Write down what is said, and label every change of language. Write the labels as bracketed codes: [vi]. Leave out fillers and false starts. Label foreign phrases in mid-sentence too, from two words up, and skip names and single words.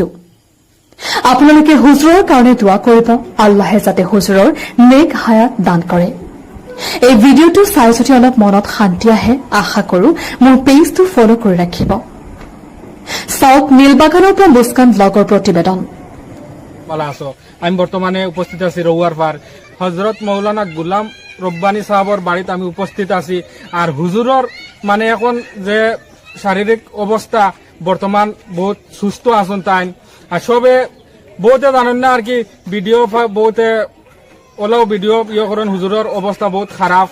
[as] আপোনালোকে হুজুৰৰ কাৰণে দোৱা কৰিব, আল্লাহে যাতে হুজুৰৰ নেক হায়াত দান কৰে। এই ভিডিঅ'টো চাই যদি অলপ মনত শান্তি আহে, আশা কৰো মোৰ পেজটো ফলো কৰি ৰাখিব। চাওক নীলবাগানৰ পৰা মুস্কান ব্লগৰ প্ৰতিবেদন। আমি বর্তমানে উপস্থিত আছি রৌয়ার পার হজরত মৌলানা গুলাম রব্বানী সাহাবর বাড়িতে আমি উপস্থিত আছি। আর হুজুরর মানে এখন যে শারীরিক অবস্থা বর্তমান বহুত সুস্থ আছেন তাই। আর সবে বহুতে জানেন না আর কি ভিডিও বহুতে ওলাও ভিডিও ইয়ে করেন হুজুরর অবস্থা বহুত খারাপ।